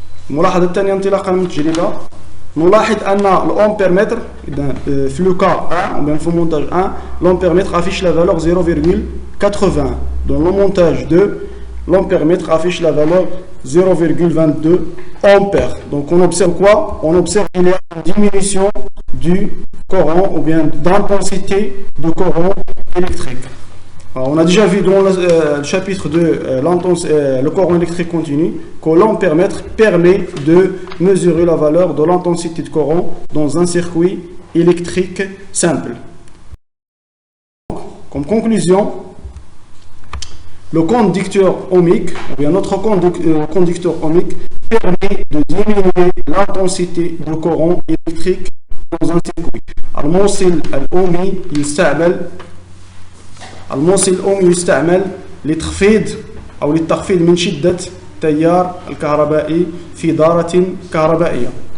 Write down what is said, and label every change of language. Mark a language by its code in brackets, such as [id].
[ar] الملاحظة الثانية انطلاقا من التجربة، نلاحظ أن الأمبيرمتر في لو كا 1 في المونتاج 1 [fr] l'Ampèremètre affiche la valeur 0,80. Dans le montage 2, l'Ampèremètre affiche la valeur 0,22 ampères. Donc on observe quoi? On observe qu'il y a une diminution du courant ou bien d'intensité de courant électrique. Alors, on a déjà vu dans le chapitre de le courant électrique continu que l'ampèremètre permet de mesurer la valeur de l'intensité de courant dans un circuit électrique simple. Comme conclusion, le conducteur ohmique, ou bien notre conducteur ohmique, permet de diminuer l'intensité de courant électrique dans un circuit. [ar] الموصل الأومي يستعمل للتخفيض من شدة التيار الكهربائي في دارة كهربائية.